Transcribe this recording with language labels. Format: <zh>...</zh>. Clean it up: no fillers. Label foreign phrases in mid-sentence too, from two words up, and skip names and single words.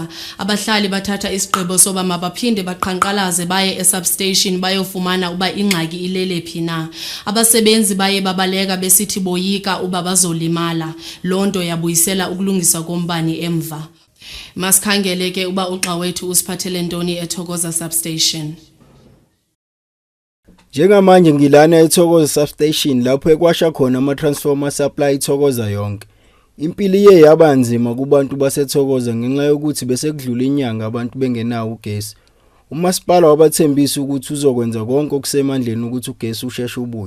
<xh>Abahlali bathatha isigqibo soba mabaphinde baqhankqalaze baye esubstation bayofumana uba ingxaki ilele phi na. Abasebenzi baye babaleka besithi boyika uba bazolimala. Lonto yabuyisela ukulungisa kombane emva. Masikhangele ke uba uxa wethu usiphathele ntoni eThokoza substation.</xh> <zu>Njengamanje ngilana eThokoza substation lapho ekwasha khona ama-transformer supply iThokoza yonke. Impilo iye yaba nzima kubantu baseThokoza ngenxa yokuthi bese kudlula inyanga abantu bengenawo ugesi. Umasipala wabathembisa ukuthi uzokwenza konke okusemandleni ukuthi ugesi usheshe ubuye.</zu>